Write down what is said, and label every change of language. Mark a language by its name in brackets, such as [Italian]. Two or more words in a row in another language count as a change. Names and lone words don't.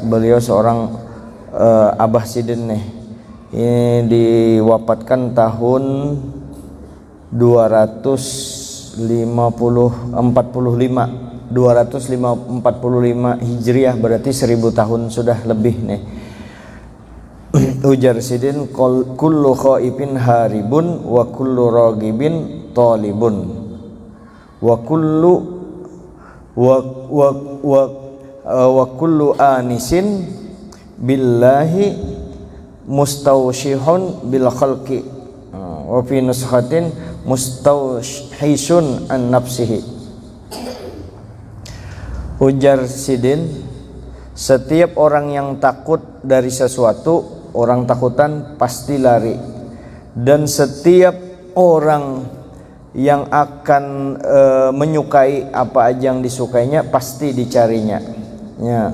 [Indonesian] Beliau seorang Abah [Banjar] sidin nih. [Indonesian] Ini diwafatkan tahun 245 Hijriah, berarti 1000 tahun sudah lebih nih. [Banjar] Ujar sidin, [Arabic] كل خائف هارب وكل راغب طالب وكل آنس بالله مستوحش بالخلق وفي نسخة مستوحش عن نفسه. [Banjar] Ujar sidin, [Indonesian] setiap orang yang takut dari sesuatu, orang takutan pasti lari, dan setiap orang yang akan menyukai apa aja yang disukainya pasti dicarinya ya.